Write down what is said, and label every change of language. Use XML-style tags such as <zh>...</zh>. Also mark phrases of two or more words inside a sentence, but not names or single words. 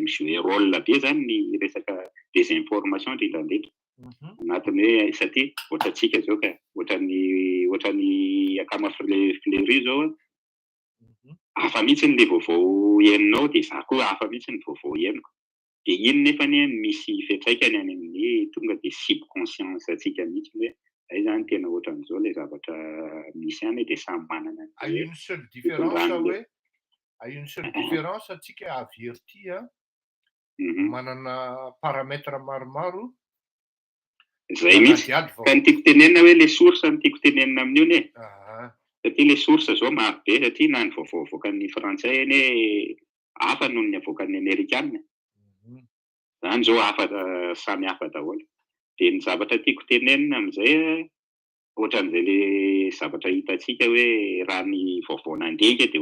<mg>mijouer rôle be zany ny resaka désinformation indrindra anatiny hoe satria ohatra antsika zao ka ohatra ny akama Fleury zao hafa mihitsy le vaovao heninao de za koa hafa mihitsy ny vaovao heniko de iny nefa misy fiantraikany any amin'ny tonga de subconscience atsika mihitsy hoe zay zany tena ohatran'izao le zavatra misy any de samy manana</mg> <fr>une seule différence</fr> <mg>hoe</mg> <fr>une seule différence</fr> <mg>atsika averti manana paramètre maromaro zay mihitsy ka ny tiako tenenina hoe le source ny tiako tenenina amin'io ne satria le source zao maro be satria na ny vaovao avoakan'ny frantsay eny hafa noho ny avoakan'ny amerikanina zany zao hafa samy hafa daholo de ny zavatra tiako tenenina amin'izay ohatran'izay le zavatra hitantsika hoe raha ny vaovao nandika de</mg>